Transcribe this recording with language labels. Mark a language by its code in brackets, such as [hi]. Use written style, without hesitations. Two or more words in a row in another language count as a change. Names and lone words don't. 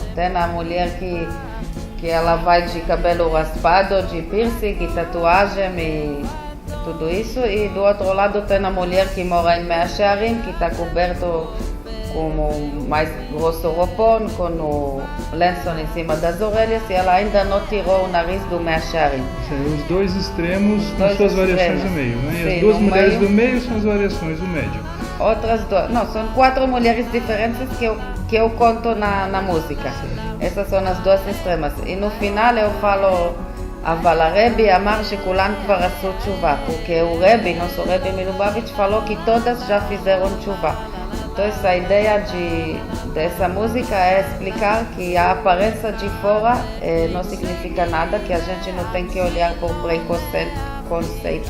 [pt] Tem a mulher que ela vai de cabelo raspado, de piercing e tatuagem e tudo isso, e do outro lado tem a mulher que mora em Mea Shearim, que está coberto com mais grosso roupão, com o lenço em cima das orelhas, e ela ainda não tirou o nariz do Mea Shearim. Os dois extremos com suas variações no meio, né? E as duas mulheres do meio são as variações do médio. Outras duas, não, são 4 mulheres diferentes que eu conto na música. Essas são as duas extremas. E no final eu falo, [he] אבל הרבי אמר שכולן כבר עשו תשובה, [pt] porque o Rebbe, nosso Rebbe Milubavitch, falou que todas já fizeram tchuva. Então essa ideia dessa música é explicar que a aparência de fora não significa nada, que a gente não tem que olhar por preconceitos.